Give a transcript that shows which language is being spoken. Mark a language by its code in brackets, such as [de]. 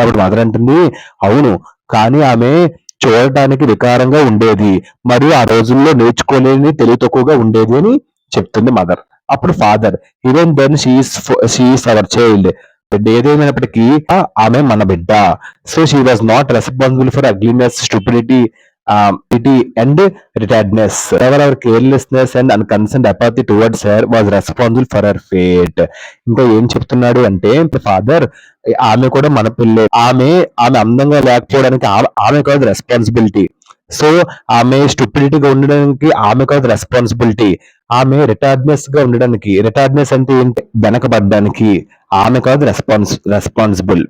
[te] అప్పుడు మదర్ అంటుంది, అవును, కానీ ఆమె చూడటానికి వికారంగా ఉండేది మరియు ఆ రోజుల్లో నేర్చుకోలేని, తెలివి తక్కువగా ఉండేది అని చెప్తుంది మదర్. [en] అప్పుడు father, even then she's our child. [te] బిడ్డ ఏదేమైనప్పటికీ ఆమె మన బిడ్డ. [en] So she was not responsible for ugliness, stupidity, pity and retardedness. However, our carelessness and unconcerned apathy towards her was responsible for her fate. [te] ఇంకా ఏం చెప్తున్నాడు అంటే ఫాదర్, ఆమె కూడా మన పిల్లే. ఆమె అందంగా లేకపోవడానికి ఆమె కాదు రెస్పాన్సిబిలిటీ. సో ఆమె స్టూపిడిటీగా ఉండడానికి ఆమె కాదు రెస్పాన్సిబిలిటీ. ఆమె రిటార్డ్నెస్ అంటే ఏంటి? వెనకబడ్డానికి ఆమె కాదు రెస్పాన్సిబుల్.